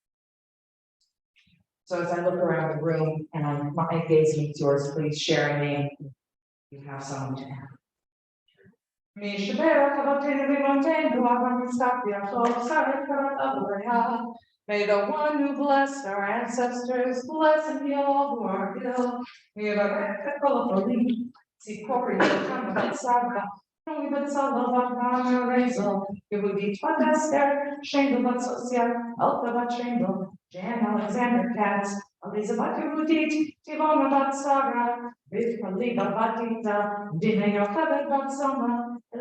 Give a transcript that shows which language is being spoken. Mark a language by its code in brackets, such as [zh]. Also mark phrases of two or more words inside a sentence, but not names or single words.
[en] So as I look around the room and my gaze meets yours, please share a name. You have someone to have. May the one who blessed our ancestors bless and heal all who are ill. We have a Jan Alexander Katz, Elizabeth Rudit, Tivona Batsaga, Rivka Liga Batita, Dina Yochebet Batsama,